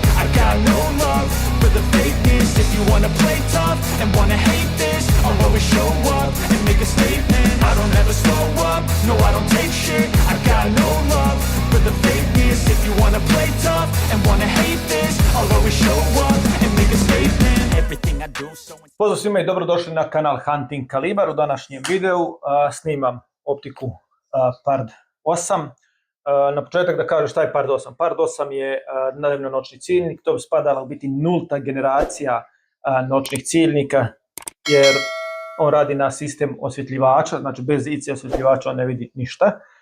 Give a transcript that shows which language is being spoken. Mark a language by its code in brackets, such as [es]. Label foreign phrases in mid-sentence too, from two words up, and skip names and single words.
[en] I got no love for the fakeness. If you wanna play tough and wanna hate this, I'll always show up and make a statement. I don't ever slow up, no I don't take shit. I got no love for the fakeness. If you wanna play tough and wanna hate this, I'll always show up and make a statement. Everything I do so... [bs] Pozdrav svima i dobrodošli na kanal Hunting Kalibar. U današnjem videu snimam optiku Pard 8. Na početak da kažem šta je Pard 8. Pard 8 je dnevno noćni ciljnik, to bi spadala u biti nulta generacija noćnih ciljnika, jer on radi na sistem osvjetljivača, znači bez IC osvjetljivača on ne vidi ništa.